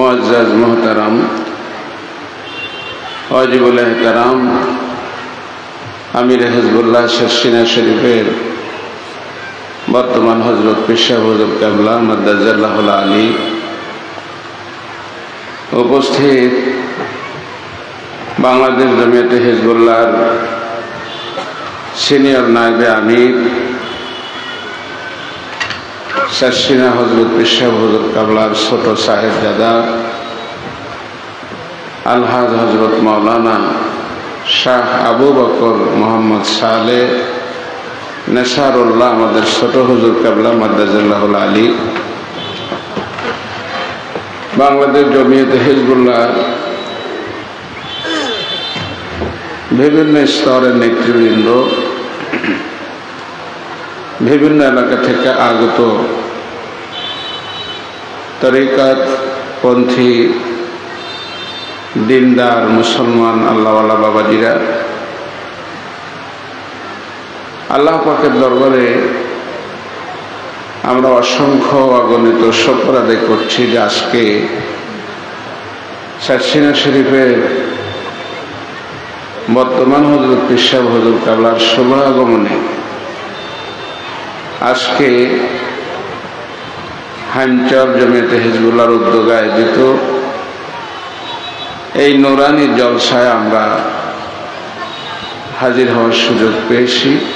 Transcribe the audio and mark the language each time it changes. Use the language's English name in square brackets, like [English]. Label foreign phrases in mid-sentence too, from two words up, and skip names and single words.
[Bangla] মুআজ্জাজ মোহতারাম ওয়াজিবুল এহতেরাম আমির হিজবুল্লাহ শর্শিনা শরীফের বর্তমান হযরত পেশা হুজুর কেবলা মাদ্দাজিল্লুহুল আলী উপস্থিত বাংলাদেশ জমিয়তে হিজবুল্লাহর সিনিয়র নায়েবে আমির শর্শিনা হযরত পেশা হুজুর কেবলার ছোট সাহেবজাদা আলহাজ হযরত মাওলানা শাহ আবু বকর মোহাম্মদ সালেহ নেছারুল্লাহ আমাদের ছোট হুজুর কেবলা মাদ্দাজিল্লুহুল আলী বাংলাদেশ জমিয়তে হিজবুল্লাহ বিভিন্ন স্তরের নেতৃবৃন্দ বিভিন্ন এলাকা থেকে আগত তরিকতপন্থী দীনদার মুসলমান আল্লাহওয়ালা বাবাজিরা আল্লাহ পাকের দরবারে আমরা অসংখ্য অগণিত শুকর আদায় করছি যে আজকে শর্শিনা শরীফের বর্তমান হযরত পীর সাহেব হুজুর কেবলার শুভ আগমনে আজকে হামচর জমিয়তে হিজবুল্লাহর উদ্যোগে আয়োজিত এই নুরানি জলসায় আমরা হাজির হওয়ার সুযোগ পেয়েছি।